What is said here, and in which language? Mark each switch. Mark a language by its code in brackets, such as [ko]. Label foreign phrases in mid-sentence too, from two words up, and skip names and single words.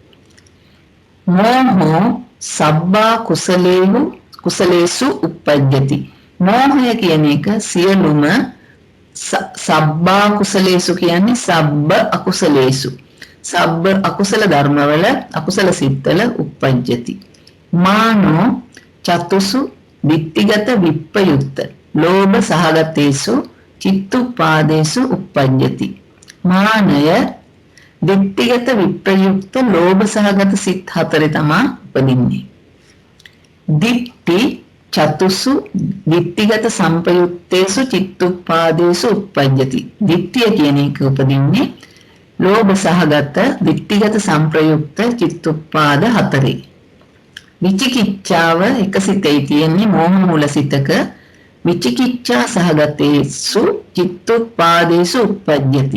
[pi] මෝහෝ සබ්බා කුසලේසු උප්පජ්ජති. [si] මෝහය කියන එක සියලුම [pi] සබ්බා කුසලේසු [si] කියන්නේ [pi] සබ්බ අකුසලේසු. [si] සබ්බ අකුසල ධර්මවල අකුසල සිත්වල උප්පජ්ජති. [pi] මානෝ චතුසු විත්තිගත විප්පයුත්ත ලෝභ සහගතේසු චිත්තුප්පාදේසු උප්පජ්ජති. [si] මානය විත්තිගත විප්‍රයුක්ත ලෝභ සහගත සිත් හතරේ තමයි උපදින්නේ. [pi] දිට්ඨි චතුසු විත්තිගත සංපයුත්තේසු චිත්තුප්පාදේසු උප්පජ්ජති. [si] දිට්ඨිය කියන එක උපදින්නේ ලෝභ සහගත විත්තිගත සංප්‍රයුක්ත චිත්තුප්පාද හතරේ. විචිකිච්ඡාව එක සිතේ තියෙන්නේ මෝහ මූල සිතක. [pi] විචිකිච්ඡා සහගතේසු චිත්තුප්පාදේසු උප්පජ්ජති.